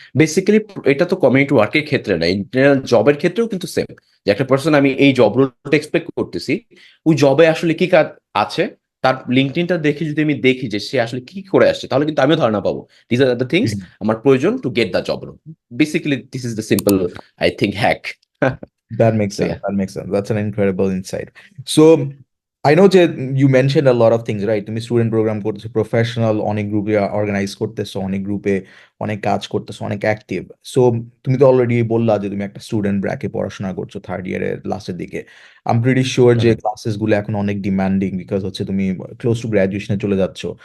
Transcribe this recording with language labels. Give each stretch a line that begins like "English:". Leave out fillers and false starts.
Bangla: Basically এটা তো community ওয়ার্কের ক্ষেত্রে না, ইন্টারনাল জবের ক্ষেত্রেও কিন্তু সেম, যে একটা পার্সন আমি এই জব রোলটা এক্সপেক্ট করতেছি, ওই জবে আসলে কি কাজ আছে, তার লিঙ্কডইনটা দেখে যদি আমি দেখি যে সে আসলে কি করে আসছে, তাহলে কিন্তু আমিও ধারণা পাবো
English: this are the things
Bangla: আমার প্রয়োজন
English: To get the job role. Basically this is the simple I think hack. That makes So sense. yeah. That makes sense. That's an incredible insight. So I know that you mentioned a lot of things, right?
Bangla: তুমি student programme করতেছো, professional অনেক গ্রুপে organise করতেছো, অনেক গ্রুপে অনেক কাজ করতেছো, অনেক অ্যাক্টিভ। সো তুমি তো অলরেডি বললা যে তুমি একটা স্টুডেন্ট ব্র্যাকে পড়াশোনা করছো থার্ড ইয়ারের লাস্টের দিকে।
English: I am pretty sure
Bangla: যে হুম ক্লাসেস গুলো এখন অনেক ডিমান্ডিং, বিকজ হচ্ছে তুমি ক্লোজ টু গ্রাজুয়েশনে চলে যাচ্ছ।